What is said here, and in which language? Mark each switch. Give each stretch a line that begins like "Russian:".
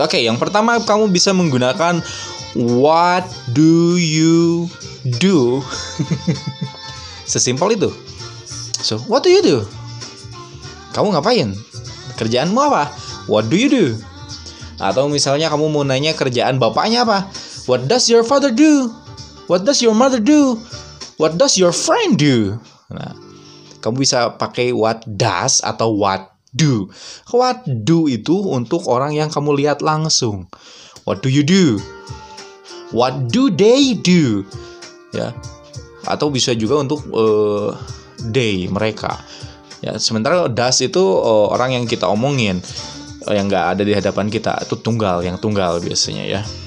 Indonesian: Oke, yang pertama kamu bisa menggunakan
English: what do you do?
Indonesian: Sesimpel itu.
English: So, what do you do?
Indonesian: Kamu ngapain? Kerjaanmu apa?
English: What do you do?
Indonesian: Atau misalnya kamu mau nanya kerjaan bapaknya apa?
English: What does your father do? What does your mother do? What does your friend do?
Indonesian: Nah, kamu bisa pakai what does atau what do. What do itu untuk orang yang kamu lihat langsung.
English: What do you do? What do they do?
Indonesian: Ya. Atau bisa juga untuk they, mereka. Ya, sementara does itu orang yang kita omongin, yang nggak ada di hadapan kita, itu tunggal, yang tunggal biasanya ya.